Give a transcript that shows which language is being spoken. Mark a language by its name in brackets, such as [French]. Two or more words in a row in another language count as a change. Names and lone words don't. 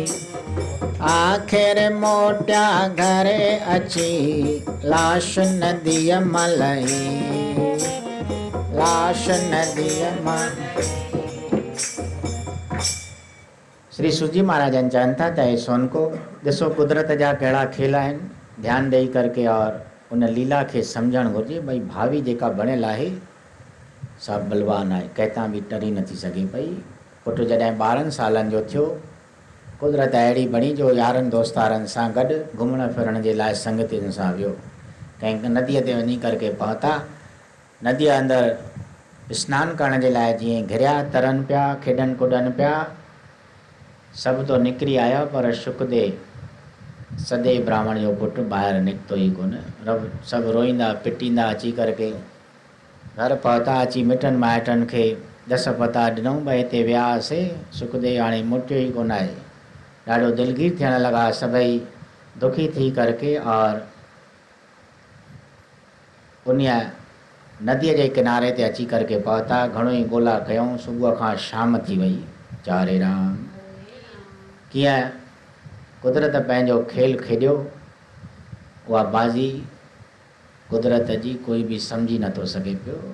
[Sindhi] आख़िर मोटिया घरे अची, लाश नदीअ मलही। लाश नदीअ मां। श्री सूजी महाराजन चवनि था त सोन को ॾिसो कुदरत जा कहिड़ा खेल आहिनि, ध्यानु ॾेई करके और उन लीला खे सम्झणु घुरिजे। भई भावी जेका बणियल आहे सा बलवान आहे, कंहिंतां बि टरी नथी सघे पई। पुटु जॾहिं 12 सालनि जो थियो, कुदरत अहिड़ी बणी जो यारनि दोस्तारनि सां गॾु घुमण फिरण जे लाइ संगतियुनि सां वियो। कंहिं नदीअ ते वञी करके पहुता। नदीअ अंदरि सनानु करण जे लाइ जीअं घिरिया तरनि पिया, खेॾनि कुॾनि पिया, सभु तो निकिरी आया, पर सुखदेव सदैव ब्राह्मण जो पुटु ॿाहिरि निकितो ई कोन। सभु रोईंदा पिटींदा अची करके घर पहुता। अची मिटनि माइटनि खे दस पता ॾिनऊं भई हिते वियासीं, सुखदेव हाणे मोटियो ई कोन आहे। ॾाढो दिलगीर थियण लॻा सभई दुखी थी करके और उन नदीअ जे किनारे ते अची करके पहुता। घणो ई ॻोल्हा कयूं, सुबुह खां शाम थी वई। चारे राम। कीअं कुदरत पंहिंजो खेल खेॾियो, उहा बाज़ी कुदरत जी कोई बि सम्झी नथो सघे पियो।